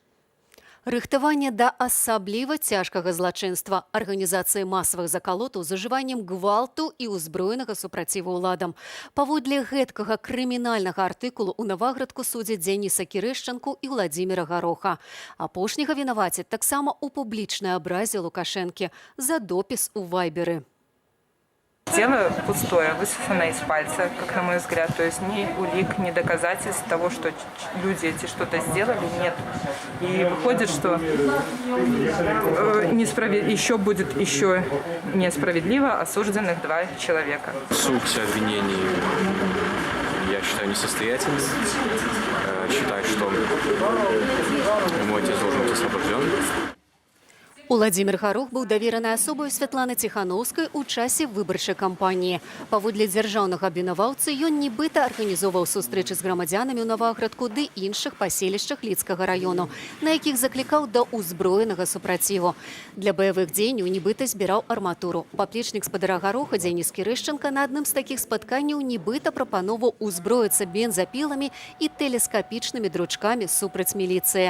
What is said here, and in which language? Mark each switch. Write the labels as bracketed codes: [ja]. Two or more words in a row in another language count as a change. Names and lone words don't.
[be] Рыхтаванне да асабліва цяжкага злачынства, арганізацыі масавых закалотаў з ужываннем гвалту і ўзброенага супраціву ўладам. Паводле гэткага крымінальнага артыкулу ў Наваградку судзяць Дзяніса Кірэшчанку і Владзіміра Гароха. Апошняга вінавацяць таксама ў публічнай абразе Лукашэнкі за допіс у Вайберы. [ru] Дело пустое, высосанное из пальца, как на мой взгляд. То есть ни улик, ни доказательств того, что люди эти что-то сделали, нет. И выходит, что еще будет несправедливо осужденных 2 человека. Суть обвинений, я считаю, несостоятельной. Считаю, что мой отец должен быть освобожден. [be] Уладзімір Гарух быў даверанай асобай Святланы Ціханаўскай у часе выбарчай кампаніі. Паводле дзяржаўнага абвінаваўцы, ён нібыта арганізоўваў сустрэчы з грамадзянамі ў Наваградку ды іншых паселішчах Лідскага раёну, на якіх заклікаў да ўзброенага супраціву. Для баявых дзеянняў нібыта збіраў арматуру. Паплечнік спадара Гаруха Дзяніс Кірышчанка на адным з такіх спатканняў нібыта прапановаў узброіцца бензапіламі і тэлескапічнымі дручкамі супраць міліцыі.